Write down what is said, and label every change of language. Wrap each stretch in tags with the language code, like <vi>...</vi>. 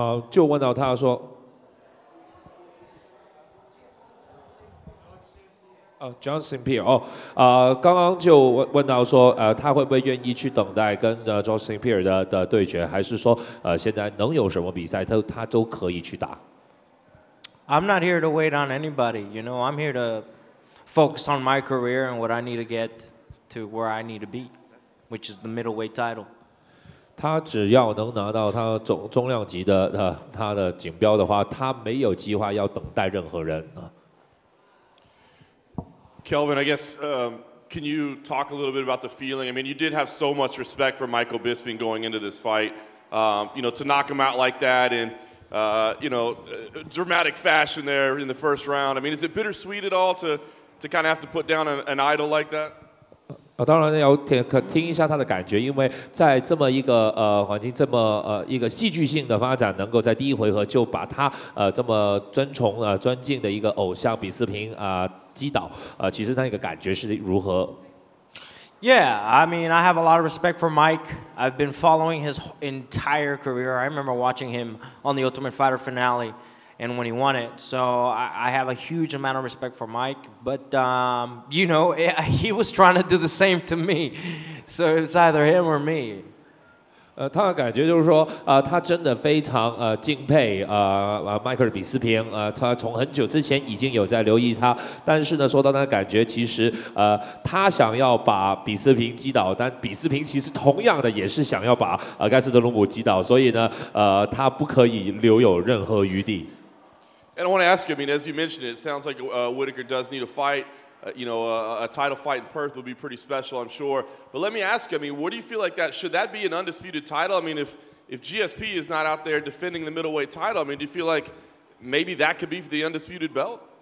<zh>就问到他说，John St. Pierre 刚刚就问到说，他会不会愿意去等待跟John St. Pierre 的对决，还是说现在能有什么比赛他都可以去打？</zh> <en>I'm not here to wait on anybody, you know. I'm here to focus on my career and what I need to get to where I need to be, which is the middleweight title.</en> <zh>他只要能拿到他中量级的他的锦标的话，他没有计划要等待任何人啊。</zh> <en>Kelvin, I guess, can you talk a little bit about the feeling? I mean, you did have so much respect for Michael Bisping going into this fight. You know, to knock him out like that in, you know, dramatic fashion there in the first round. I mean, is it bittersweet at all to kind of have to put down an idol like that?</en> <zh>当然要听一下他的感觉，因为在这么一个环境，这么一个戏剧性的发展，能够在第一回合就把他这么尊崇尊敬的一个偶像比斯平击倒，其实那个感觉是如何？</zh> <en>Yeah, I mean, I have a lot of respect for Mike. I've been following his entire career. I remember watching him on the Ultimate Fighter finale, and when he won it. So I have a huge amount of respect for Mike. But, you know, he was trying to do the same to me. So it was either him or me.</en> <zh>他的感觉就是说，他真的非常敬佩迈克尔比斯平，他从很久之前已经有在留意他，但是呢，说到他的感觉，其实他想要把比斯平击倒，但比斯平其实同样的也是想要把盖斯德鲁姆击倒，所以呢，他不可以留有任何余地。</zh> <en>And I want to ask you, I mean, as you mentioned it sounds like Whitaker does need a fight. You know, a title fight in Perth would be pretty special, I'm sure. But let me ask you, I mean, what do you feel like that? Should that be an undisputed title? I mean, if GSP is not out there defending the middleweight title, I mean, do you feel like maybe that could be for the undisputed belt?</en>